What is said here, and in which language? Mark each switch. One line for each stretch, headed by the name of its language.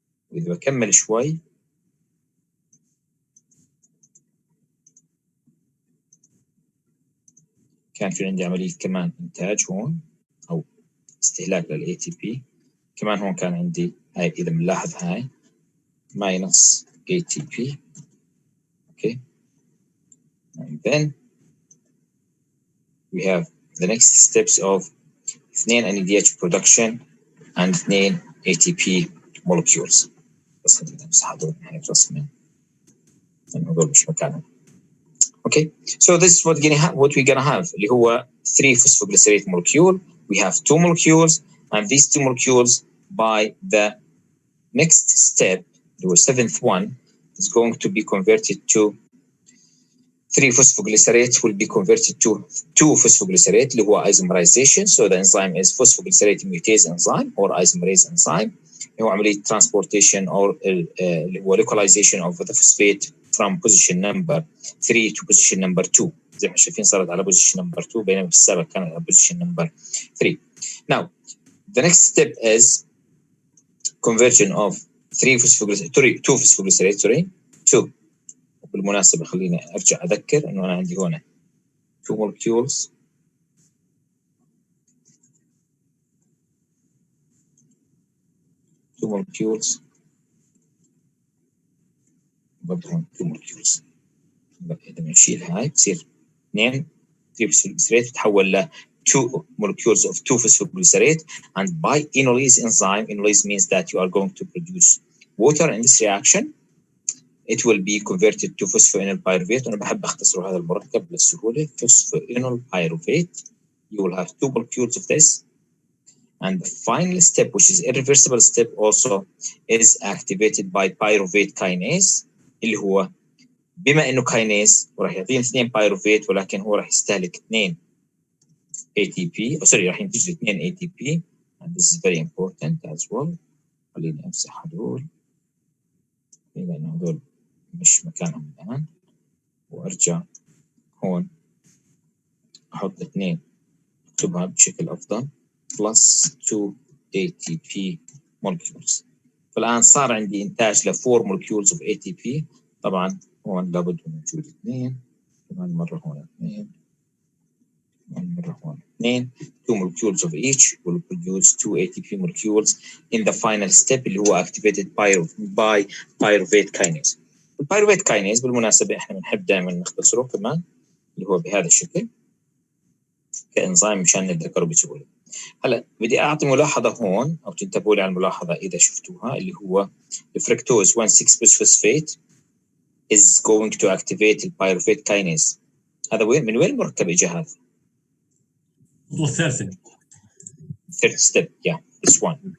Arabic: واذا بكمل شوي كان في عندي عمليه كمان انتاج هون او استهلاك لل ATP كمان. هون كان عندي هاي اذا بنلاحظ هاي
English: minus ATP. okay, and then we have the next steps of 2 NADH production and 2 ATP molecules.
Arabic: بس هذول يعني رسمين هذول مش مكانهم.
English: Okay, so this is what we're gonna have
Arabic: اللي هو
English: 3 phosphoglycerate molecule. We have 2 molecules, and these 2 molecules by the next step, the 7th one, is going to be converted to 3 phosphoglycerate will be converted to 2 phosphoglycerate
Arabic: اللي هو
English: isomerization. So the enzyme is phosphoglycerate mutase enzyme or isomerase enzyme.
Arabic: هو عملية
English: transportation or
Arabic: اللي هو
English: localization of the phosphate from position number 3 to position number 2.
Arabic: زي ما شايفين صارت على
English: position number 2
Arabic: بينما في السابق كانت على
English: position number 3. Now the next step is conversion of 2 phosphoglycerate 2.
Arabic: بالمناسبة خليني أرجع أذكر إنه أنا عندي هنا
English: 2 molecules
Arabic: 2 molecules برضه هون 2 molecules. إذا بنشيل هاي بصير 2 3-phosphoglycerate تتحول ل
English: 2 molecules of 2-phosphoglycerate, and by enolase enzyme, enolase means that you are going to produce water in this reaction. It will be converted to phosphoenol pyruvate.
Arabic: أنا بحب أختصر هذا المركب للسهولة.
English: Phosphoenol pyruvate. You will have 2 molecules of this. And the final step, which is irreversible step also, is activated by pyruvate kinase,
Arabic: اللي هو بما إنه
English: kinase
Arabic: وراح يعطينا
English: 2 pyruvate
Arabic: ولكن هو راح يستهلك
English: 2 ATP.
Arabic: راح ينتج 2 ATP.
English: And this is very important as well.
Arabic: خليني أمسح هذول لأن هذول مش مكانهم الآن، وأرجع هون أحط 2 أكتبها بشكل أفضل
English: plus 2 ATP molecules.
Arabic: فالآن صار عندي إنتاج ل 4
English: molecules of ATP.
Arabic: طبعا هون لابد من وجود 2 كمان مرة، هون 2
English: كمان مرة، هون 2 molecules of each will produce 2 ATP molecules in the final step
Arabic: اللي هو
English: activated by pyruvate kinase.
Arabic: البايروفيت كاينيز بالمناسبة احنا بنحب دائما نختصره كمان اللي هو بهذا الشكل كإنزيم مشان نتذكره بسهولة. هلا بدي أعطي ملاحظة هون أو تنتبهوا لي على الملاحظة إذا شفتوها، اللي هو الفركتوز 1,6-bisphosphate
English: is going to activate
Arabic: البايروفيت كاينيز. هذا وين من وين المركب إجا هذا؟ الخطوة الثالثة.
English: third step yeah this one.